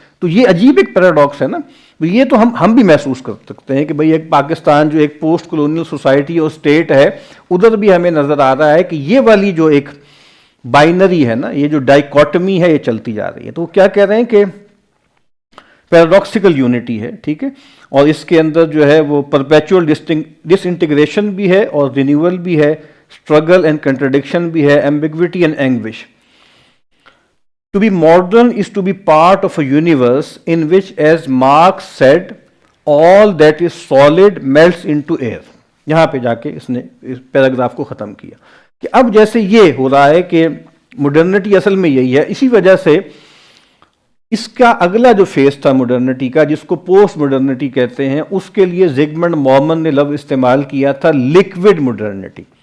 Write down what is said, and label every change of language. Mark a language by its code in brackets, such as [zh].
[ur] تو یہ عجیب ایک پیراڈاکس ہے نا. یہ تو ہم بھی محسوس کر سکتے ہیں کہ بھئی ایک پاکستان جو ایک پوسٹ کولونیل سوسائٹی اور اسٹیٹ ہے، ادھر بھی ہمیں نظر آ رہا ہے کہ یہ والی جو ایک بائنری ہے نا، یہ جو ڈائیکوٹمی ہے، یہ چلتی جا رہی ہے. تو وہ کیا کہہ رہے ہیں کہ پیراڈاکسیکل یونٹی ہے، ٹھیک ہے، اور اس کے اندر جو ہے وہ پرپیچول ڈس انٹیگریشن بھی ہے اور رینیول بھی ہے، اسٹرگل اینڈ کنٹرڈکشن بھی ہے، ambiguity and اینگوش. [en] To be modern is to be part of a universe in which, as Marx said, all that is solid melts into air. [ur] یہاں پہ جا کے اس نے اس پیراگراف کو ختم کیا کہ اب جیسے یہ ہو رہا ہے کہ مڈرنٹی اصل میں یہی ہے. اسی وجہ سے اس کا اگلا جو فیز تھا مڈرنٹی کا، جس کو پوسٹ مڈرنٹی کہتے ہیں، اس کے لیے زیگمنڈ مورمن نے لفظ استعمال کیا تھا لیکوڈ مڈرنٹی.